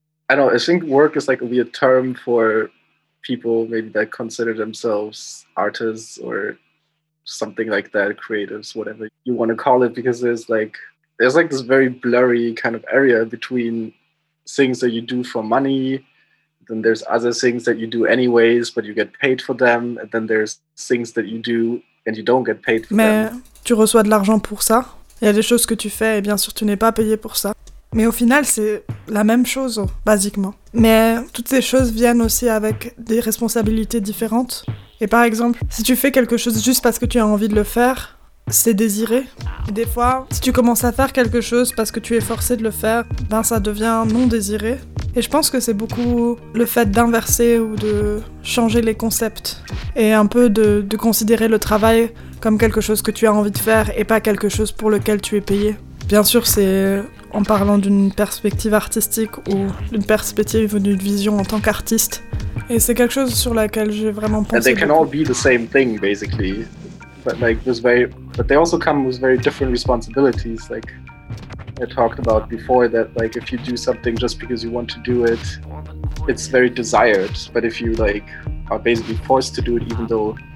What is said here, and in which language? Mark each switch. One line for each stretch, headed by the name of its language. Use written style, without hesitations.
English: I think work is like a weird term for people maybe that consider themselves artists or something like that, creatives, whatever you want to call it, because there's like this very blurry kind of area between things that you do for money, then there's other things that you do anyways, but you get paid for them, and then there's things that you do and you don't get paid for
French: Mais
English: them.
French: Mais tu reçois de l'argent pour ça. Il y a des choses que tu fais et bien sûr tu n'es pas payé pour ça. Mais au final, c'est la même chose, basiquement. Mais toutes ces choses viennent aussi avec des responsabilités différentes. Et par exemple, si tu fais quelque chose juste parce que tu as envie de le faire, c'est désiré. Et des fois, si tu commences à faire quelque chose parce que tu es forcé de le faire, ben ça devient non désiré. Et je pense que c'est beaucoup le fait d'inverser ou de changer les concepts. Et un peu de considérer le travail comme quelque chose que tu as envie de faire et pas quelque chose pour lequel tu es payé. Bien sûr, c'est en parlant d'une perspective artistique ou d'une perspective ou d'une vision en tant qu'artiste. Et c'est quelque chose sur laquelle j'ai vraiment pensé.
English: And they can all be the same thing, basically. But like this very, but they also come with very different responsibilities. Like I talked about before, that like if you do something just because you want to do it, it's very desired. But if you like are basically forced to do it, even though